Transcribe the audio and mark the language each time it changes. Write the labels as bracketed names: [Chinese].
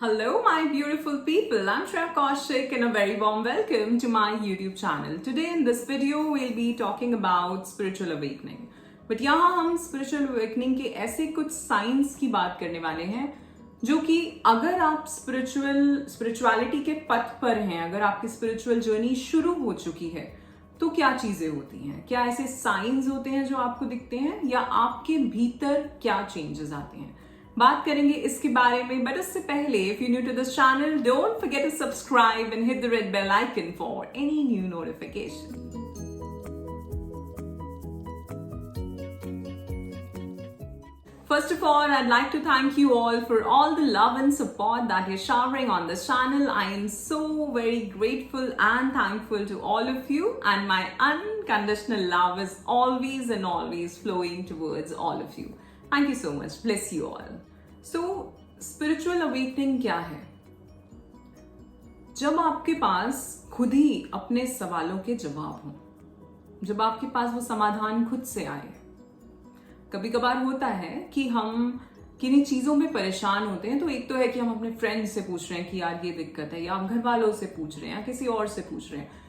[English] Hello, my beautiful people. I'm Shreya Kaushik and a very warm welcome to my YouTube channel. Today in this video, we'll be talking about spiritual awakening. [Hindi] But यहाँ हम spiritual awakening के ऐसे कुछ signs की बात करने वाले हैं जो कि अगर आप spirituality के पथ पर हैं, अगर आपकी spiritual journey शुरू हो चुकी है, तो क्या चीजें होती हैं? क्या ऐसे signs होते हैं जो आपको दिखते हैं या आपके भीतर क्या changes आते हैं? बात करेंगे इसके बारे में, बट उससे पहले [English] if you're new to this channel, don't forget to subscribe and hit the red bell icon for any new notification. First of all, I'd like to thank you all for all the love and support that you're showering on this channel. I am so very grateful and thankful to all of you, and my unconditional love is always and always flowing towards all of you. Thank you so much. Bless you all. So, spiritual awakening [Hindi] क्या है? जब आपके पास खुद ही अपने सवालों के जवाब हों, जब आपके पास वो समाधान खुद से आए। कभी कभार होता है कि हम किन्हीं चीजों में परेशान होते हैं, तो एक तो है कि हम अपने फ्रेंड्स से पूछ रहे हैं कि यार ये दिक्कत है, या आप घर वालों से पूछ रहे हैं या किसी और से पूछ रहे हैं।